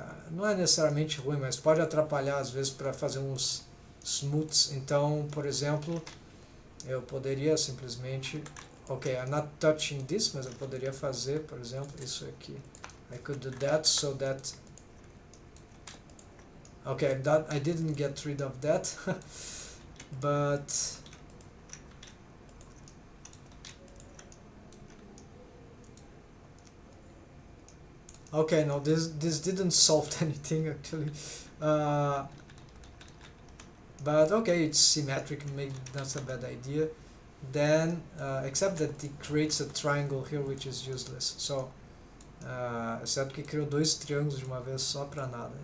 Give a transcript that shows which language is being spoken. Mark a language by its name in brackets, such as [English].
[Portuguese] Não é necessariamente ruim, mas pode atrapalhar às vezes para fazer uns smooths. Então, por exemplo, eu poderia simplesmente, [English] ok, I'm not touching this, [Portuguese] mas eu poderia fazer, por exemplo, isso aqui. [English] I could do that so that. Okay, that I didn't get rid of that, but okay, no, this didn't solve anything actually, but okay, it's symmetric, maybe that's a bad idea. Then, except that it creates a triangle here, which is useless. [Portuguese] So, exceto que criou dois triângulos de uma vez só para nada.